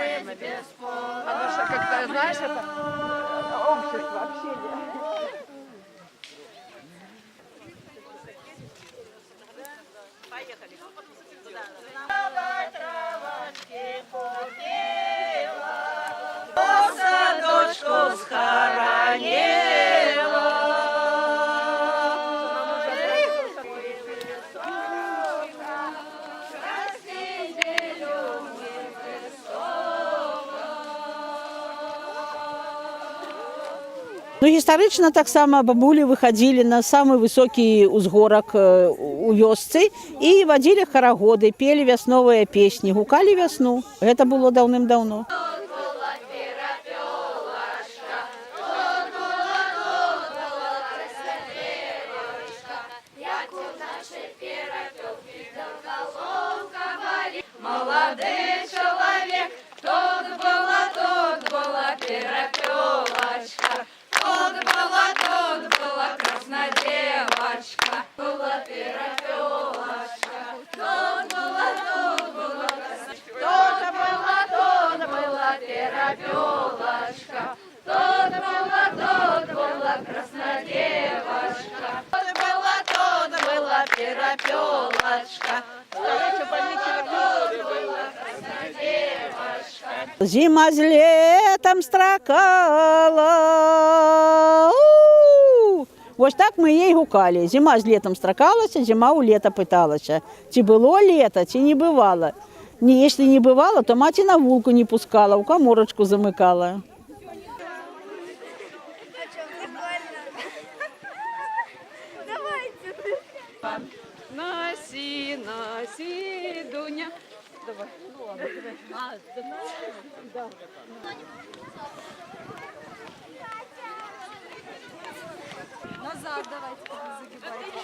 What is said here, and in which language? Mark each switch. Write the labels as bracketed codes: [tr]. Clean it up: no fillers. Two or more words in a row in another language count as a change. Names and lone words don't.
[ru] Оно что, как-то, знаешь, это общество, общение. Поехали. Садочку схоронила. [be] Ну, гістарычна таксама бабулі выхадзілі на самы высокі ўзгорак у вёсцы і вадзілі харагоды, пелі вясновыя песні, гукалі вясну. Гэта было даўным-даўно. [uk] Молодий чоловік, тут була перепелочка. [ru] Тут была красная девочка. Была перепелочка. Тут была красная. Тут была перепелочка. Тут была красная девочка. Тут была перепелочка. [be] Зима з летом стракала. Вось так мы ей гукалі. Зима з летом стракалася, зима у лета пыталася. Ці было лето, ці не бывало. [ru] Если не бывало, [be] то маці на вулку не пускала, у каморочку замыкала. [ru] Носи, носи, Дуня. Давай. Ну ладно, давай. Назад давайте загибайте.